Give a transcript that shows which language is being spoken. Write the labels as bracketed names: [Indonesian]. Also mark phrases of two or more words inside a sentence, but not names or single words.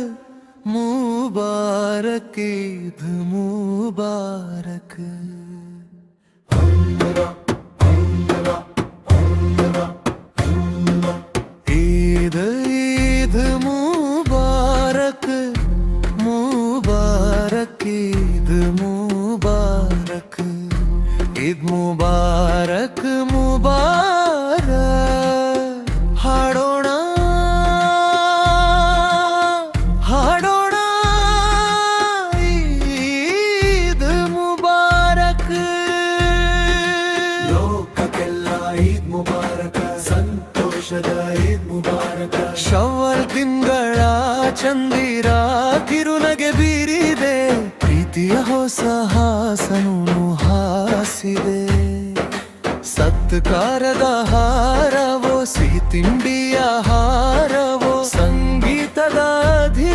[Urdu] مبارک عید مبارک عید عید مبارک مبارک عید مبارک عید مبارک مبارک [Kannada] ಹಾಡೋಣ ಹಾಡೋಣ [Urdu] عید مبارک [Kannada] ಲೋಕಕ್ಕೆಲ್ಲ [Urdu] عید مبارک [Kannada] ಸಂತೋಷದ [Urdu] عید مبارک [Kannada] ಶವ್ವಾಲ್ ತಿಂಗಳ ಚಂದಿರ ಕಿರುನಗೆ ಬೀರಿದೆ ಪ್ರೀತಿಯ ಹೊಸ ಹಾಸನು ಹಾಸಿದೆ ಸತ್ಕಾರದ ಹಾರವೋ ಸಿಹಿ ತಿಂಡಿಯ ಹಾರವೋ ಸಂಗೀತದ